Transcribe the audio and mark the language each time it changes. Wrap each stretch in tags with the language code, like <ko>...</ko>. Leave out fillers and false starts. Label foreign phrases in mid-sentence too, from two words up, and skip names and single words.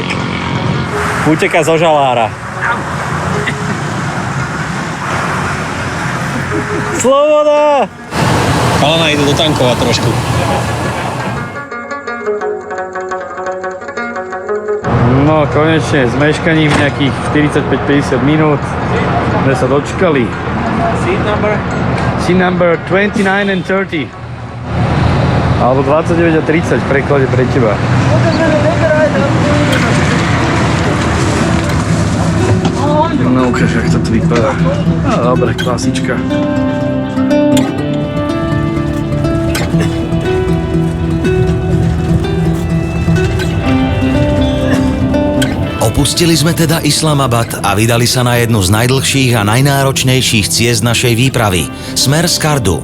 <sk>Uteka zo žalára. Sloboda! Palana idú dotankovať trošku. No konečne, s meškaním nejakých 45-50 minút sme sa dočkali.</sk> <en>Seat number 29 and 30.</en> <sk>Alebo 29 a 30 v preklade pre teba. No ukáž, jak to tu vypadá. No, dobre, klasička. Opustili sme teda Islamabad a vydali sa na jednu z najdlhších a najnáročnejších ciest našej výpravy, smer Skardu.</sk>